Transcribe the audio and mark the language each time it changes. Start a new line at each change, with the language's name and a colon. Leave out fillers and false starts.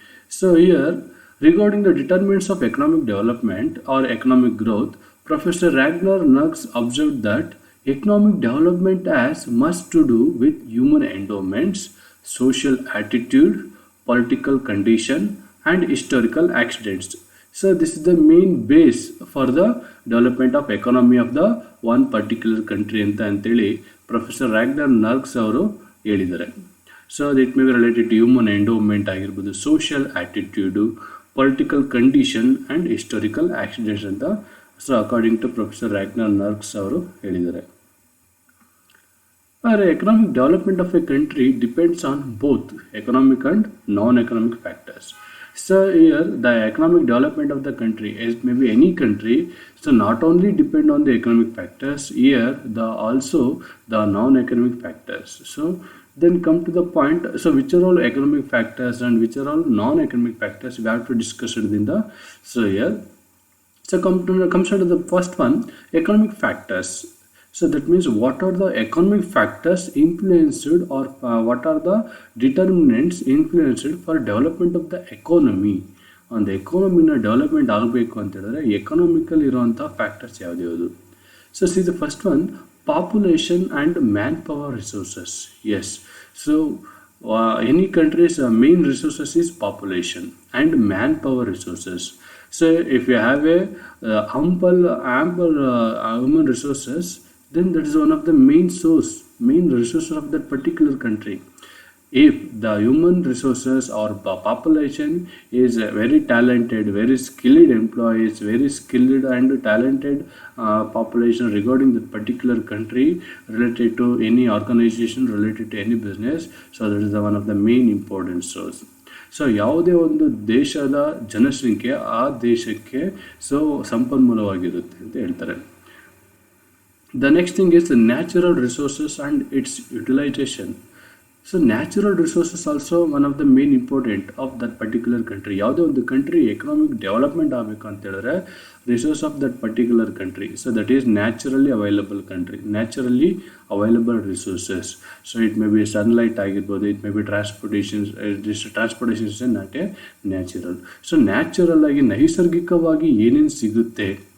English: So here regarding the determinants of economic development or economic growth, Professor Ragnar Nux observed that economic development has much to do with human endowments, social attitude, political condition, and historical accidents. So this is the main base for the development of economy of the one particular country
Kannada: ಅಂತೇಳಿ professor Ragnar ನರ್ಕ್ಸ್ ಅವರು ಹೇಳಿದ್ದಾರೆ.
English: so it may be related to human endowment
Kannada: ಆಗಿರ್ಬೋದು,
English: social attitude, political condition and historical accidents ಅಂತ so according to professor Ragnar Nurkse
Kannada: ಅವರು ಹೇಳಿದ್ದಾರೆ.
English: Economic development of a country depends on both economic and non-economic factors. So here the economic development of the country is maybe any country, so not only depend on the economic factors, here the also the non-economic factors. So then come to the point, so which are all economic factors and which are all non-economic factors we have to discuss it in the so here. So comes to the first one, economic factors. So that means what are the economic factors influenced or what are the determinants influenced for development of the economy. On the economy development
Kannada: ಆಗಬೇಕು ಅಂತ ಹೇಳಿದ್ರೆ economical ಇರುವಂಥ factors ಯಾವ್ದು?
English: So see the first one, population and manpower resources. Yes, so any country's main resources is population and manpower resources. So if you have a ample human resources, then that is one of the main resources of that particular country. If the human resources or population is very talented, very skilled employees, very skilled and talented population regarding that particular country, related to any organization, related to any business, so that is one of the main important source.
Kannada: So ಯಾವುದೇ ಒಂದು ದೇಶದ ಜನಸಂಖ್ಯೆ ಆ ದೇಶಕ್ಕೆ so ಸಂಪನ್ಮೂಲವಾಗಿರುತ್ತೆ ಅಂತ ಹೇಳ್ತಾರೆ.
English: The next thing is the natural resources and its utilization. So natural resources also one of the main important of that particular country.
Kannada: ಯಾವುದೇ ಒಂದು country economic development ಆಗಬೇಕು ಅಂತ ಹೇಳಿದ್ರೆ
English: resource of that particular country. So that is naturally available country, naturally available resources. So it may be sunlight
Kannada: ಆಗಿರ್ಬೋದು,
English: it may be transportation. This transportation is not a natural.
Kannada: So natural ಆಗಿ ನೈಸರ್ಗಿಕವಾಗಿ ಏನೇನು ಸಿಗುತ್ತೆ.